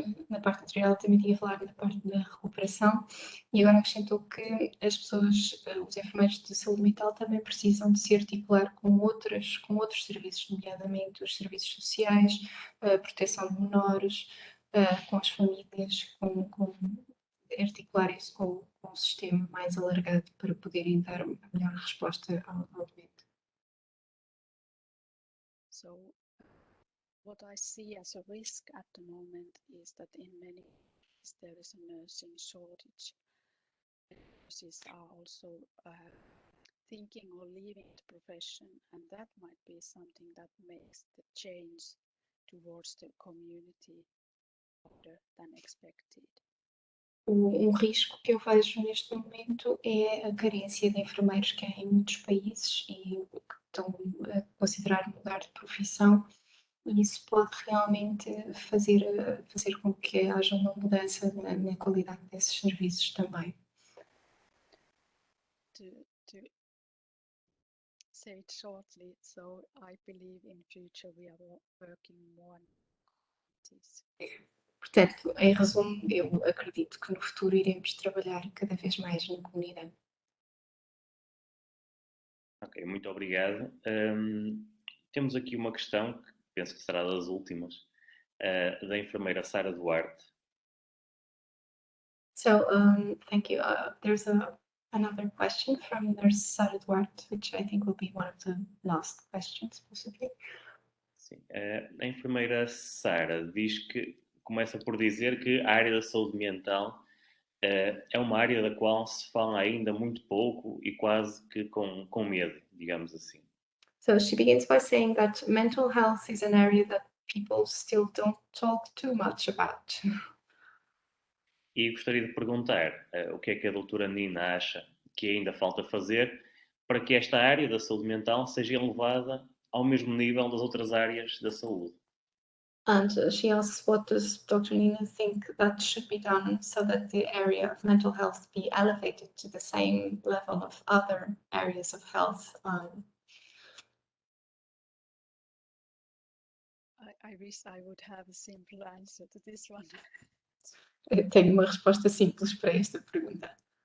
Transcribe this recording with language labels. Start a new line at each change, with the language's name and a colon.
Portuguese: Na parte anterior, ela também tinha falado da parte da recuperação e agora acrescentou que as pessoas, os enfermeiros de saúde mental também precisam de se articular com outros serviços, nomeadamente os serviços sociais, a proteção de menores, com as famílias, articular isso com um sistema mais alargado para poderem dar a melhor resposta ao doente.
English: So what I see as a risk at the moment is that in many cases there is a nursing shortage. Nurses are also thinking of leaving the profession, and that might be something that makes the change towards the community harder than expected.
Portuguese: Risco que eu vejo neste momento é a carência de enfermeiros que há em muitos países e que estão a considerar mudar de profissão, e isso pode realmente fazer com que haja uma mudança na qualidade desses serviços também.
English: To say it shortly, so I believe in future we are working more on this.
Portuguese: Portanto, em resumo, eu acredito que no futuro iremos trabalhar cada vez mais na comunidade. Ok, muito obrigado. Temos aqui uma questão, que penso que será das últimas, da enfermeira Sara Duarte.
English: So, thank you. There's another question from Nurse Sara Duarte, which I think will be one of the last questions, possibly.
Portuguese: Sim. A enfermeira Sara começa por dizer que a área da saúde mental é uma área da qual se fala ainda muito pouco e quase que com medo, digamos assim.
English: So she begins by saying that mental health is an area that people still don't talk too much about.
Portuguese: E gostaria de perguntar o que é que a doutora Nina acha que ainda falta fazer para que esta área da saúde mental seja elevada ao mesmo nível das outras áreas da saúde.
English: And she asks, what does Dr. Nina think that should be done so that the area of mental health be elevated to the same level of other areas of health? I wish I would have a simple answer to this one.
Portuguese: Tenho uma resposta simples para esta pergunta.